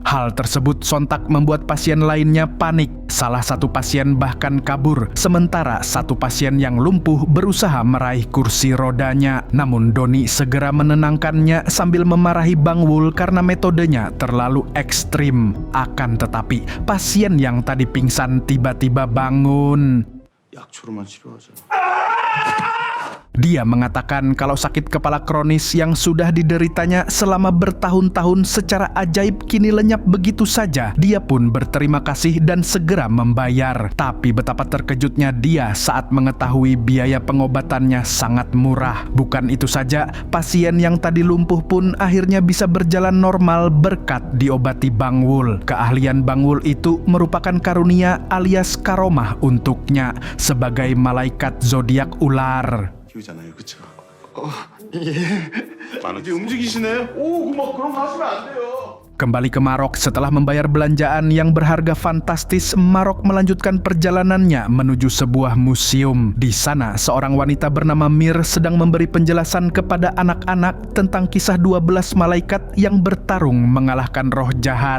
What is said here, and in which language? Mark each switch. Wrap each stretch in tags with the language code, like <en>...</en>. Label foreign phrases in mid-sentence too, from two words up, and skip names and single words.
<id>Hal tersebut sontak membuat pasien lainnya panik. Salah satu pasien bahkan kabur, sementara satu pasien yang lumpuh berusaha meraih kursi rodanya. Namun Doni segera menenangkannya sambil memarahi Bang Wul karena metodenya terlalu ekstrim. Akan tetapi, pasien yang tadi pingsan tiba-tiba bangun.</id> <ko>약초로만 치료하자.</ko> <id>Dia mengatakan kalau sakit kepala kronis yang sudah dideritanya selama bertahun-tahun secara ajaib kini lenyap begitu saja. Dia pun berterima kasih dan segera membayar. Tapi betapa terkejutnya dia saat mengetahui biaya pengobatannya sangat murah. Bukan itu saja, pasien yang tadi lumpuh pun akhirnya bisa berjalan normal berkat diobati Bang Wul. Keahlian Bang Wul itu merupakan karunia alias karomah untuknya sebagai malaikat zodiak ular.</id> <ko>기우잖아요, 그쵸? 예. 이제 움직이시네. 오, 막 그런 거 하시면 안 돼요.</ko> <id>Kembali ke Marok, setelah membayar belanjaan yang berharga fantastis, Marok melanjutkan perjalanannya menuju sebuah museum. Di sana, seorang wanita bernama Mir sedang memberi penjelasan kepada anak-anak tentang kisah 12 malaikat yang bertarung mengalahkan roh jahat.</id>